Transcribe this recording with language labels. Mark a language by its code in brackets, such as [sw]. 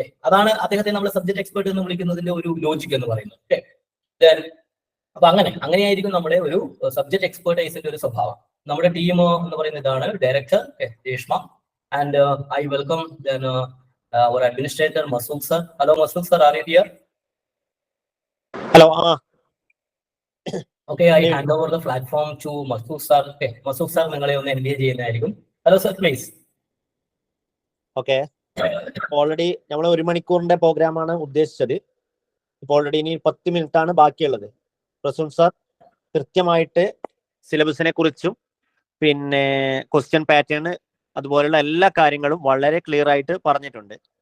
[ml] അതാണ് അദ്ദേഹത്തെ നമ്മൾ സബ്ജക്ട് എക്സ്പെർട്ട് എന്ന് വിളിക്കുന്നതിന്റെ ഒരു ലോജിക് എന്ന് പറയുന്നത്. അപ്പൊ അങ്ങനെയായിരിക്കും നമ്മുടെ ഒരു സബ്ജക്ട് എക്സ്പെർട്ടൈസിന്റെ ഒരു സ്വഭാവം. നമ്മുടെ ടീം എന്ന് പറയുന്നത് ഇതാണ്. Director Reshma, [en] and I welcome our administrator [ml] Masood sir. [en] Hello Masood sir, are you here? Hello. Okay, I hand over the platform to Masood sir. [ml] Okay, Masood sir, നിങ്ങളെ ഒന്ന് എൻഗേജ് ചെയ്യുന്നതായിരിക്കും. [en] Hello sir, please. Okay. [ml] Already നമ്മൾ 1 മണിക്കൂറിന്റെ പ്രോഗ്രാമാണ് ഉദ്ദേശിച്ചത്. ഇപ്പോൾ already ഇനി 10 minute ആണ് ബാക്കിയുള്ളത്. പ്രസൂൺ സാർ കൃത്യമായിട്ട് സിലബസിനെ കുറിച്ചും പിന്നെ ക്വസ്റ്റ്യൻ പാറ്റേൺ അതുപോലുള്ള എല്ലാ കാര്യങ്ങളും വളരെ ക്ലിയർ ആയിട്ട് പറഞ്ഞിട്ടുണ്ട്.